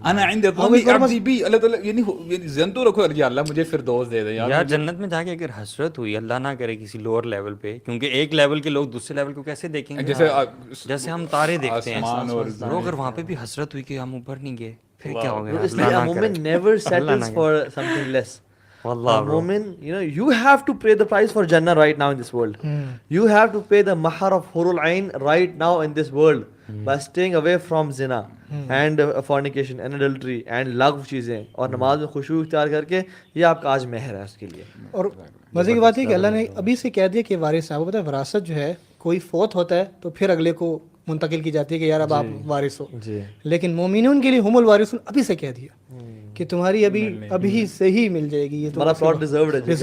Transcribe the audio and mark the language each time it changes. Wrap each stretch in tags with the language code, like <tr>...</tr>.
<ar>انا عند ظن عبدی بی,</ar> <ur>اللہ تعالیٰ یعنی ذہن تو رکھو یا اللہ مجھے فردوس دے دے یار. یار جنت میں جا کے اگر حسرت ہوئی, اللہ نہ کرے کسی لوور لیول پہ, کیونکہ ایک لیول کے لوگ دوسرے لیول کو کیسے دیکھیں گے, جیسے ہم تارے دیکھتے ہیں, اور اگر وہاں پہ بھی حسرت ہوئی کہ ہم اوپر نہیں گئے, پھر کیا ہو گیا.</ur> <en>اس لیے مومن never settles for something less. مومن, you know, you have to pay the price for Jannah right now in this world. You have to pay the mahar of Hurul Ain right now in this world by staying away from zina and fornication and adultery and lagw چیزیں,</en> <ur>اور نماز میں خشوع اختیار کر کے, یہ آپ کا آج مہر ہے اس کے لیے. اور مزے کی بات ہے کہ اللہ نے ابھی سے کہہ دیا کہ وارث صاحب, پتہ ہے وراثت جو ہے کوئی فوت ہوتا ہے تو پھر اگلے کو منتقل کی جاتی ہے کہ یار اب آپ وارث ہو, لیکن مومنون کے لیے</ur> <ar>ہم الوارثون</ar> <ur>ابھی سے کہہ دیا کہ تمہاری ابھی سے ہی مل جائے گی, یہ ہمارا پلاٹ ڈیزروڈ ہے.</ur>